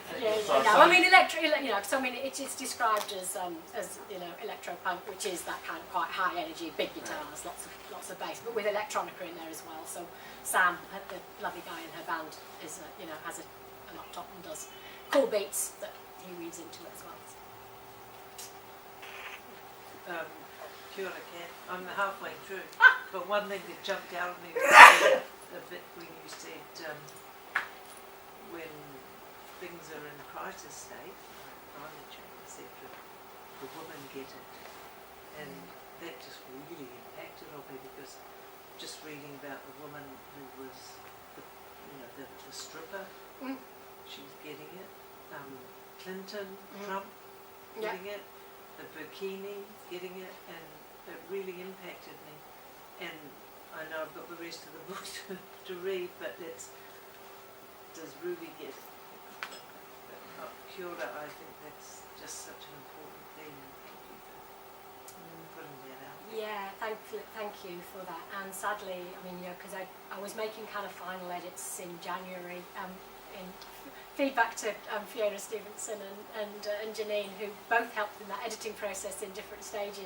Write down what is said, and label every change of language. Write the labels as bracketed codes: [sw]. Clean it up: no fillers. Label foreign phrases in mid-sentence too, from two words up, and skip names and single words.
[en] No, I mean so I mean it's described as electro punk, which is that kind of quite high energy, big guitars, lots of bass, but with electronica in there as well. So Sam, the lovely guy in her band, is has a laptop and does cool beats that he reads into it as well. [mi] Kia ora, Kat. [en] I'm halfway through, but one thing that jumped out at me was a bit when you said when things are in crisis state, like climate change, etc., the women get it, and that just really impacted on me, because just reading about the woman who was the stripper, she's getting it, Clinton, Trump, getting it, the bikini, getting it, and it really impacted me. And I know I've got the rest of the book to read, but does Ruby get it? But [mi] kia ora, [en] I think that's just such an important thing. Thank you for putting that out. Yeah, thank you for that. And sadly, I mean, because I was making kind of final edits in January, in feedback to Fiona Stevenson and Janine, who both helped in that editing process in different stages.